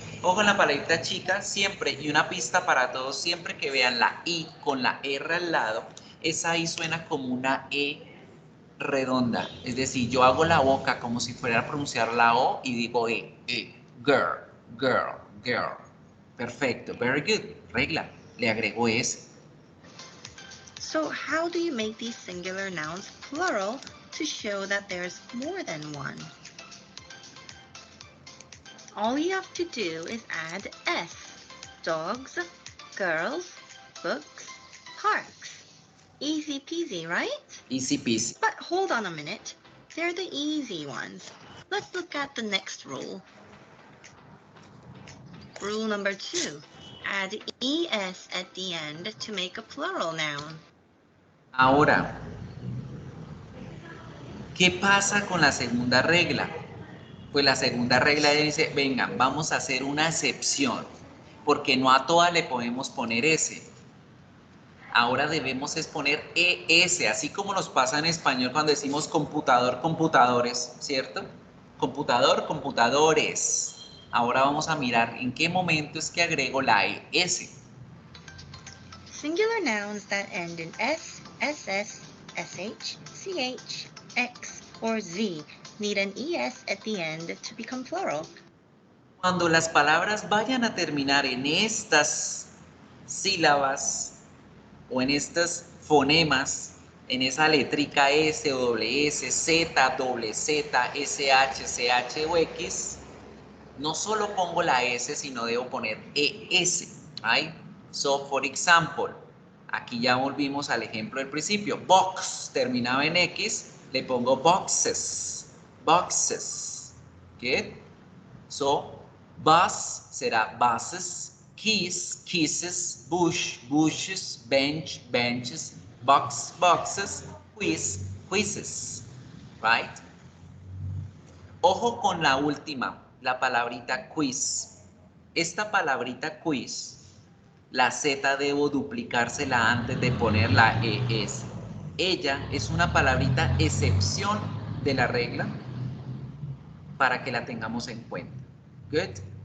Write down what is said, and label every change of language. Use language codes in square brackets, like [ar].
[es] Ojo en la palabrita chica siempre, y una pista para todos, siempre que vean la I con la R al lado, esa I suena como una E redonda. Es decir, yo hago la boca como si fuera a pronunciar la O y digo girl, girl, girl. Perfecto, [en] very good. [es] Regla, le agrego S. [en] So how do you make these singular nouns plural to show that there's more than one? All you have to do is add S. Dogs, girls, books, parks. Easy peasy, right? Easy peasy. But hold on a minute. They're the easy ones. Let's look at the next rule. Rule number 2. Add ES at the end to make a plural noun. [es] Ahora, ¿qué pasa con la segunda regla? Pues la segunda regla dice, venga, vamos a hacer una excepción, porque no a todas le podemos poner S. Ahora debemos es poner ES, así como nos pasa en español cuando decimos computador, computadores, ¿cierto? Computador, computadores. Ahora vamos a mirar en qué momento es que agrego la ES. [en] Singular nouns that end in S, SS, SH, CH, X, or Z need an ES at the end to become plural. [es] Cuando las palabras vayan a terminar en estas sílabas o en estas fonemas, en esa letrica S o doble S, Z, doble Z, SH, CH o X, no solo pongo la S, sino debo poner ES. [en] ¿Right? So, for example, [es] aquí ya volvimos al ejemplo del principio. Box terminaba en X, le pongo boxes. Boxes. ¿Qué? So, [en] Bus será buses, kiss, kisses, bush, bushes, bench, benches, box, boxes, quiz, quizzes, right? [es] Ojo con la última, la palabrita quiz. Esta palabrita quiz, la Z debo duplicársela antes de poner la ES. Ella es una palabrita excepción de la regla para que la tengamos en cuenta. [en] Good.